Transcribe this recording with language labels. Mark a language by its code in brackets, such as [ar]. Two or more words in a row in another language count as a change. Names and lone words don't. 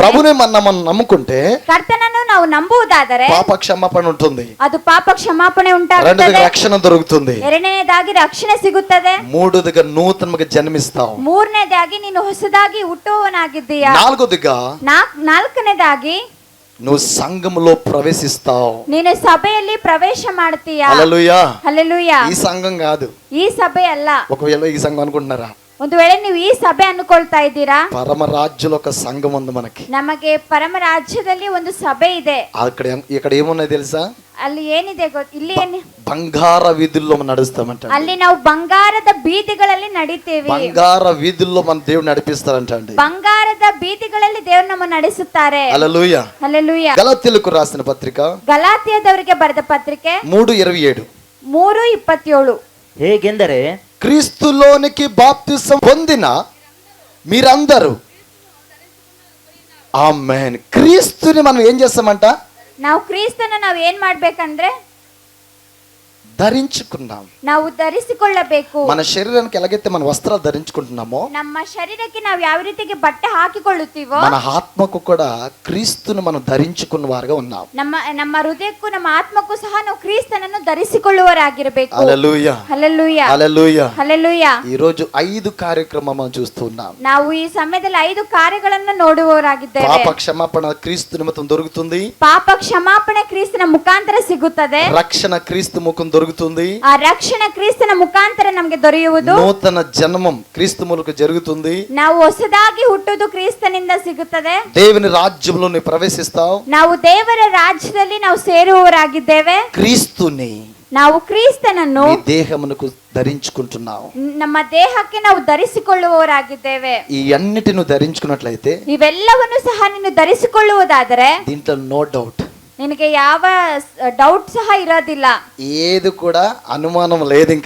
[te] ప్రభునే మనం నమ్ముకుంటే, [kn] ಕರ್ತನನ್ನು ನಾವು ನಂಬುವುದಾದರೆ [te] పాప క్షమాపణ ఉంటుంది, [kn] ಅದು ಪಾಪ ಕ್ಷಮಾಪಣೆ ಉಂಟಾಗುತ್ತದೆ, [te] రెండోదిగా రక్షణ దొరుకుతుంది, [kn] ಎರಡನೇದಾಗಿ ರಕ್ಷಣೆ ಸಿಗುತ್ತದೆ, [te] మూడోదిగా నూతనంగా జన్మిస్తావు, [kn] ಮೂರನೇದಾಗಿ ನೀನು ಹೊಸದಾಗಿ ಹುಟ್ಟುವವನಾಗಿದ್ದೀಯಾ, ನಾಲ್ಕನೇದಾಗಿ [te] నువ్వు సంఘములో ప్రవేశిస్తావు, [kn] ನೀನು ಸಭೆಯಲ್ಲಿ ಪ್ರವೇಶ ಮಾಡ್ತೀಯಾ. [te] హల్లెలూయా. హల్లెలూయా. ఈ సంఘం కాదు, [kn] ಈ ಸಭೆ ಅಲ್ಲ. [te] ఒకవేళ ఈ సంఘం అనుకుంటున్నారా? [kn] ಒಂದು ವೇಳೆ ನೀವು ಈ ಸಭೆ ಅನ್ಕೊಳ್ತಾ ಇದ್ದೀರಾ? [te] పరమ రాజ్యంలో ఒక సంఘం ఉంది మనకి. [kn] ನಮಗೆ ಪರಮ ರಾಜ್ಯದಲ್ಲಿ ಒಂದು ಸಭೆ ಇದೆ. [te] ఇక్కడ ఏమున్నాయి తెలుసా? [kn] ಅಲ್ಲಿ ಏನಿದೆ ಇಲ್ಲಿ ಏನು [te] బంగార వీధుల్లో మనం నడుస్తామంట. [kn] ಅಲ್ಲಿ ನಾವು ಬಂಗಾರದ ಬೀದಿಗಳಲ್ಲಿ ನಡೀತೇವೆ. [te] బంగార వీధుల్లో మన దేవుడు నడిపిస్తారంట అండి. [kn] ಬಂಗಾರದ ಬೀದಿಗಳಲ್ಲಿ ದೇವರು ನಮ್ಮನ್ನು ನಡೆಸುತ್ತಾರೆ. [te] హల్లెలూయా. [kn] ಹಲ್ಲೆಲೂಯಾ. [te] గలతీయులకు రాసిన పత్రిక [kn] ಗಲಾತ್ಯದವರಿಗೆ ಬರೆದ ಪತ್ರಿಕೆ [te] 3:27. [kn] 3:27. ಹೇಗೆಂದರೆ [te] క్రీస్తులోనికి బాప్తిసం పొందిన మీరందరూ ఆమేన్. క్రీస్తుని మనం ఏం చేస్తామంట? [kn] ನಾವು ಕ್ರಿಸ್ತನ ನಾವು ಏನ್ ಮಾಡ್ಬೇಕಂದ್ರೆ [te] ధరించుకున్నాం. [kn] ನಾವು ಧರಿಸಿಕೊಳ್ಳಬೇಕು. [te] మన శరీరానికి ఎలాగైతే మన వస్త్రాలు ధరించుకుంటున్నామో [kn] ನಮ್ಮ ಶರೀರಕ್ಕೆ ನಾವು ಯಾವ ರೀತಿಗೆ ಬಟ್ಟೆ ಹಾಕಿಕೊಳ್ಳುತ್ತೀವೋ [te] మన ఆత్మకు కూడా క్రీస్తుని మనం ధరించుకున్న వారుగా ఉన్నాం. [kn] ನಮ್ಮ ಹೃದಯಕ್ಕೂ ನಮ್ಮ ಆತ್ಮಕ್ಕೂ ಸಹ ನಾವು ಕ್ರಿಸ್ತನನ್ನು ಧರಿಸಿಕೊಳ್ಳುವರಾಗಿರಬೇಕು. [te] హల్లెలూయా. [kn] ಹಲ್ಲೆಲೂಯಾ. [te] హల్లెలూయా. [kn] ಹಲ್ಲೆಲೂಯಾ. [te] ఈ రోజు 5 కార్యక్రమం చూస్తున్నాం. [kn] ನಾವು ಈ ಸಮಯದಲ್ಲಿ 5 ಕಾರ್ಯಗಳನ್ನು ನೋಡುವವರಾಗಿದ್ದೇವೆ. [te] పాప క్షమాపణ క్రీస్తు నిమిత్తం దొరుకుతుంది. [kn] ಪಾಪ ಕ್ಷಮಾಪಣೆ ಕ್ರಿಸ್ತನ ಮುಖಾಂತರ ಸಿಗುತ್ತದೆ. [te] రక్షణ క్రీస్తు ముఖం దొరుకుతుంది. [kn] ಆ ರಕ್ಷಣೆ ಕ್ರಿಸ್ತನ ಮುಖಾಂತರ ನಮಗೆ ದೊರೆಯುವುದು. [te] నూతన జన్మం క్రీస్తు ಮೂಲಕ జరుగుతుంది. [kn] ನಾವು ಹೊಸದಾಗಿ ಹುಟ್ಟುವುದು ಕ್ರಿಸ್ತನಿಂದ ಸಿಗುತ್ತದೆ. [te] దేవుని రాజ్యంలో నీ ప్రవేశిస్తావు. [kn] ನಾವು ದೇವರ ರಾಜ್ಯದಲ್ಲಿ ನಾವು ಸೇರುವವರಾಗಿದ್ದೇವೆ. [te] క్రీస్తుని [kn] ನಾವು ಕ್ರಿಸ್ತನನ್ನು [te] నీ దేహమునకు ధరించుకుంటున్నావు. [kn] ನಮ್ಮ ದೇಹಕ್ಕೆ ನಾವು ಧರಿಸಿಕೊಳ್ಳುವವರಾಗಿದ್ದೇವೆ. [te] ఈ అన్నిటిని ధరించుకున్నట్లయితే [kn] ಇವೆಲ್ಲವನ್ನು ಸಹ ನೀನು ಧರಿಸಿಕೊಳ್ಳುವುದಾದರೆ [te] దీంట్లో [en] no doubt [kn] ನಿನಗೆ ಯಾವ ಡೌಟ್ ಸಹ ಇರೋದಿಲ್ಲ. [te] ఏది కూడా అనుమానం లేదు. ఇంకా